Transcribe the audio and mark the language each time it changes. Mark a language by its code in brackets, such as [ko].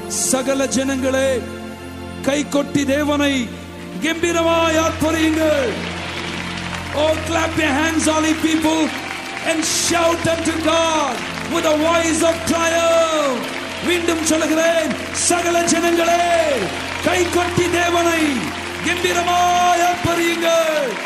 [ta] சகல ஜனங்களே கை கொட்டி தேவனை கம்பீரமாய் ஆர்ப்பரியுங்கள். [en] Oh, clap your hands, all ye people, and shout unto God with a voice of triumph. [ta] மீண்டும் சொல்கிறேன், சகல ஜனங்களே கை கொட்டி தேவனை கம்பீரமாய் ஆர்ப்பரியுங்கள்.